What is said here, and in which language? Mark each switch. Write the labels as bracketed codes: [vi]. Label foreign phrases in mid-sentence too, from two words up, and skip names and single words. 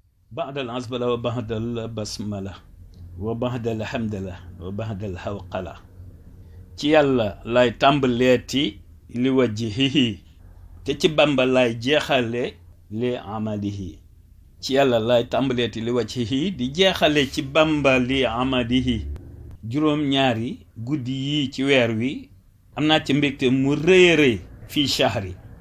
[ar] بعد العزبلة وبعد البسملة وبعد الحمدلة وبعد الحوقلة. [wo] Ci Yàlla lay tàmbaleeti [ar] لوجهه, [wo] te ci Bamba lay jeexale [ar] لآماله. [wo] Ci Yàlla lay tàmbaleeti li wajhihi, di jeexale ci Bamba [ar] لآماله. [wo] Juróom-ñaari guddi yi ci weer wi, am naa ci mbégte mu rëy a rëy [ar] في شهر.